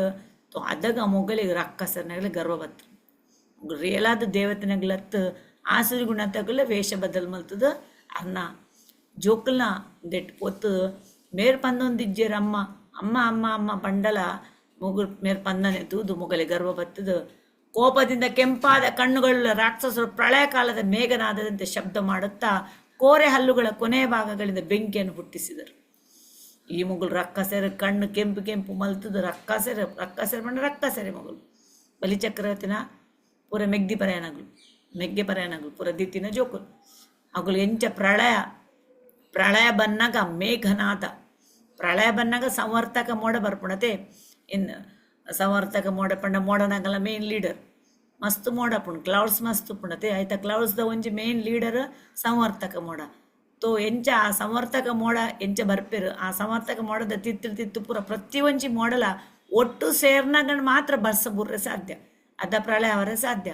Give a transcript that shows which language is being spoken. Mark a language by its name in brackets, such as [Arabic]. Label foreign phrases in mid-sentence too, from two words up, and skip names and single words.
[Tulu] ಅದಾಗ ಮೊಗಲಿಗೆ ರಕ್ಕಸರ್ನಾಗಲೇ ಗರ್ವ ಬತ್ತು ರಿಯಲಾದ ದೇವತೆನಾಗ್ಲತ್ತು ಆಸುರಿ ಗುಣ ತಗಲ ವೇಷ ಬದಲ್ ಮಲ್ತದ ಅರ್ನ ಜೋಕಲ್ನ ದೆಟ್ ಪೊತ್ತು ಮೇರ್ ಪಂದೊಂದಿಜ್ಜೇರು ಅಮ್ಮ ಅಮ್ಮ ಅಮ್ಮ ಅಮ್ಮ ಬಂಡಲ ಮುಗುಳು ಮೇರ್ ಪಂದನೆ ತೂದು ಮೊಗಲೆ ಗರ್ವ ಬತ್ತದು. [Kannada] ಕೋಪದಿಂದ ಕೆಂಪಾದ ಕಣ್ಣುಗಳ ರಾಕ್ಷಸರು ಪ್ರಳಯ ಕಾಲದ ಮೇಘನಾದದಂತೆ ಶಬ್ದ ಮಾಡುತ್ತಾ ಕೋರೆ ಹಲ್ಲುಗಳ ಕೊನೆಯ ಭಾಗಗಳಿಂದ ಬೆಂಕಿಯನ್ನು ಹುಟ್ಟಿಸಿದರು. [Tulu] ಈ ಮಗುಳು ರಕ್ಕಸೆರೆ ಕಣ್ಣು ಕೆಂಪು ಮಲ್ತದು ರಕ್ಕಸೆರೆ ಬಂಡ ರಕ್ಕಸೆರೆ ಮಗಳು ಬಲಿಚಕ್ರವರ್ತಿನ ಪೂರ ಮೆಗ್ಗೆ ಪರ್ಯಾನಗಳು ಪೂರ ದಿತ್ತಿನ ಜೋಕುಲು ಮಗಳು ಎಂಚ ಪ್ರಳಯ ಬನ್ನಾಗ ಮೇಘನಾದ ಪ್ರಳಯ ಬನ್ನಾಗ ಸಂವರ್ತಕ ಮೋಡ ಬರ್ಪುಣತೆ ಇನ್ನು ಸಂವರ್ತಕ ಮೋಡ ಪಂಡ ಮೋಡನಾಗಲ್ಲ [English] main leader [Tulu] ಮಸ್ತ್ ಮೋಡ ಪುಣ್ ಕ್ಲೌಡ್ಸ್ ಮಸ್ತ್ ಪುಣತೆ ಆಯ್ತಾ ಕ್ಲೌಡ್ಸ್ದ ಒಂಜಿ [English] main leader [Tulu] ಸಂವರ್ತಕ ಮೋಡ ತೋ ಎಂಚ ಆ ಸಂವರ್ತಕ ಮೋಡ ಎಂಚ ಬರ್ಪೇರು ಆ ಸಂವರ್ತಕ ಮೋಡದ ತಿತ್ತು ಪೂರ ಪ್ರತಿ ಒಂಜಿ ಮೋಡಲ ಒಟ್ಟು ಸೇರ್ನಾಗ ಮಾತ್ರ ಬರ್ಸ ಬುರ್ರೆ ಸಾಧ್ಯ ಅದ ಪ್ರಳಯ ಅವರೇ ಸಾಧ್ಯ.